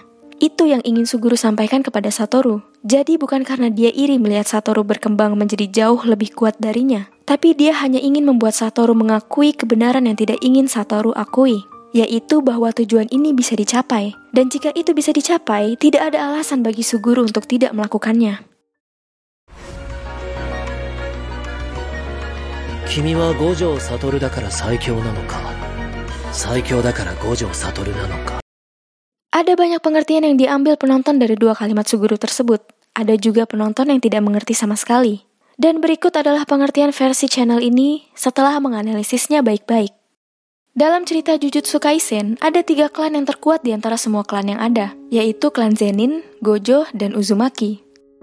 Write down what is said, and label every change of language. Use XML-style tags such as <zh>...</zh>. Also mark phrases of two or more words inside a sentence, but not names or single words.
<id>Itu yang ingin Suguru sampaikan kepada Satoru. Jadi bukan karena dia iri melihat Satoru berkembang menjadi jauh lebih kuat darinya, tapi dia hanya ingin membuat Satoru mengakui kebenaran yang tidak ingin Satoru akui, yaitu bahwa tujuan ini bisa dicapai. Dan jika itu bisa dicapai, tidak ada alasan bagi Suguru untuk tidak melakukannya.</id> <ja>君は五条悟だから最強なのか、最強だから五条悟なのか。</ja> <id>Ada banyak pengertian yang diambil penonton dari dua kalimat Suguru tersebut. Ada juga penonton yang tidak mengerti sama sekali. Dan berikut adalah pengertian versi channel ini setelah menganalisisnya baik-baik. Dalam cerita Jujutsu Kaisen, ada 3 klan yang terkuat di antara semua klan yang ada, yaitu klan Zenin, Gojo, dan Uzumaki.</id>